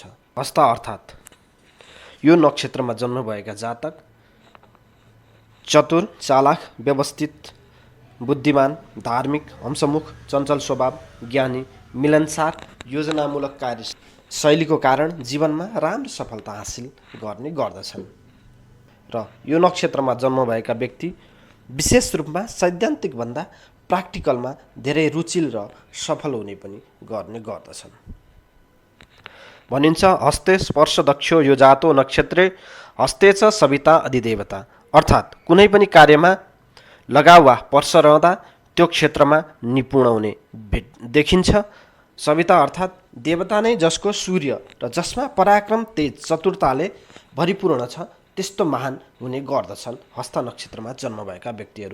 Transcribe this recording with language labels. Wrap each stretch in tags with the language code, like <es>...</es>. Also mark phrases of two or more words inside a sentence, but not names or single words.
<ne>हस्ता अर्थात् यो नक्षत्रमा जन्म भएका जातक चतुर, चालाक, व्यवस्थित, बुद्धिमान, धार्मिक, हंसमुख, चञ्चल स्वभाव, ज्ञानी, मिलनसार, योजनामूलक कार्य शैलीको कारण जीवनमा राम्रो सफलता हासिल गर्ने गर्दछन् र यो नक्षत्रमा जन्म भएका व्यक्ति विशेष रूपमा सैद्धान्तिकभन्दा प्र्याक्टिकलमा धेरै रुचिल र सफल हुने पनि गर्ने गर्दछन्। भनिन्छ</ne> <sa>हस्ते स्पर्श दक्षो यो जातो नक्षत्रे हस्ते च सविता अधिदेवता</sa> <ne>अर्थात् कुनै पनि कार्यमा लगाव वा पर्स रहँदा त्यो क्षेत्रमा निपुण हुने देखिन्छ। सविता अर्थात् देवता नै जसको सूर्य र जसमा पराक्रम तेज चतुरताले भरिपूर्ण छ त्यस्तो महान हुने गर्दछन् हस्ता नक्षत्रमा जन्म भएका व्यक्तिहरू।</ne>